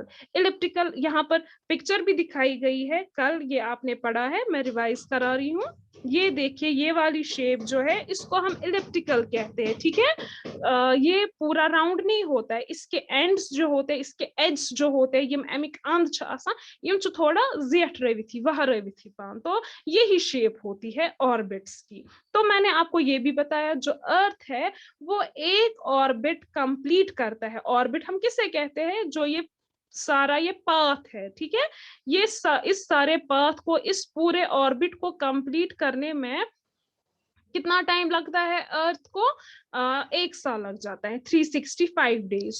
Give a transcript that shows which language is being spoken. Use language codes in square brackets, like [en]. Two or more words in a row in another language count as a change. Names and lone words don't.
[hi] एलिप्टिकल यहाँ पर पिक्चर भी दिखाई गई है, कल ये आपने पढ़ा है, मैं रिवाइज करा रही हूँ। ये देखिए ये वाली शेप जो है इसको हम इलिप्टिकल कहते हैं, ठीक है। ये पूरा राउंड नहीं होता है, इसके एंड्स जो होते हैं, इसके एड्स जो होते हैं, [ks] यम अमिक अंद छ आसान, यम छ थोड़ा जेठ रवित ही वह रवित ही पान, [hi] तो यही शेप होती है ऑर्बिट्स की। तो मैंने आपको ये भी बताया जो अर्थ है वो एक [en] orbit complete [hi] करता है। ऑर्बिट हम किसे कहते हैं, जो ये सारा ये पाथ है, ठीक है। ये इस सारे पाथ को, इस पूरे ऑर्बिट को कंप्लीट करने में कितना टाइम लगता है अर्थ को, 1 साल लग जाता है, 365 डेज।